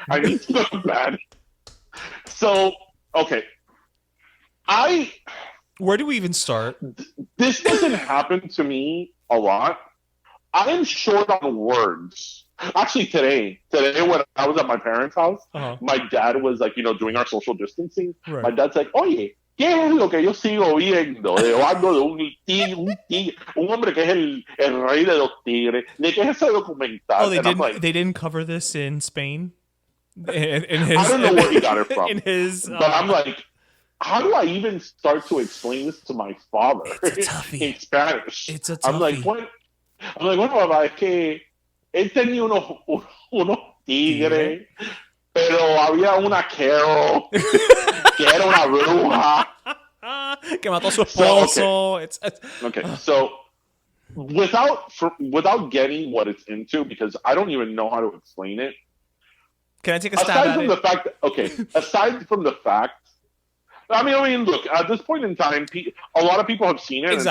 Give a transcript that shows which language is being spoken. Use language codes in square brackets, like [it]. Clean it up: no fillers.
[en] I need to go to bed. So, okay. Where do we even start? This doesn't happen to me a lot. I am short on words. Actually, today when I was at my parents' house, my dad was like, doing our social distancing. Right. [es] My dad's like, oye, ¿qué es lo que yo sigo viendo? Hablando de un hombre que es el rey de los tigres. ¿De qué es ese documental? [en] Oh, they didn't cover this in Spain? I don't know where he got it from. In his, but I'm like, how do I even start to explain this to my father in Spanish? It's a toughie. I'm like, what? [es] Bueno, papá, es que él tenía unos tigres, pero había una Carole que era una bruja. Que mató a su esposo. [en] Okay, so without getting what it's into, because I don't even know how to explain it. Can I take a stab at it? Aside from the fact, I mean, look, at this point in time, a lot of people have seen it,